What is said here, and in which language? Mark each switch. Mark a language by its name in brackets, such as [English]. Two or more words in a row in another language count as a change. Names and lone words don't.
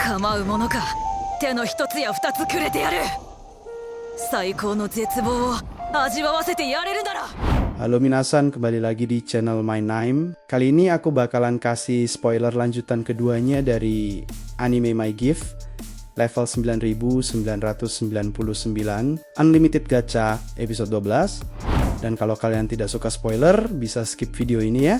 [Japanese] 構うものか。手の一つや二つくれてやる。最高の絶望を味わわせてやれるなら。 [Indonesian] Halo minasan, kembali lagi di channel My Name. Kali ini aku bakalan kasih spoiler lanjutan keduanya dari anime My Gift level 9999 Unlimited Gacha episode 12. Dan kalau kalian tidak suka spoiler, bisa skip video ini ya.